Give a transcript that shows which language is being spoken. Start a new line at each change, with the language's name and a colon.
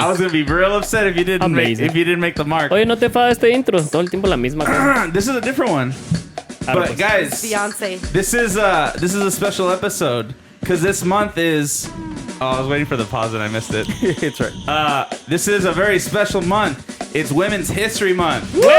English: I was gonna be real upset if you didn't make the mark.
Spanish: Oye, no te enfada este intro, todo el tiempo la misma cosa.
English: This is a different one. But guys, Beyonce. this is a special episode because this month is. Oh, I was waiting for the pause and I missed it. It's right. This is a very special month. It's Women's History Month.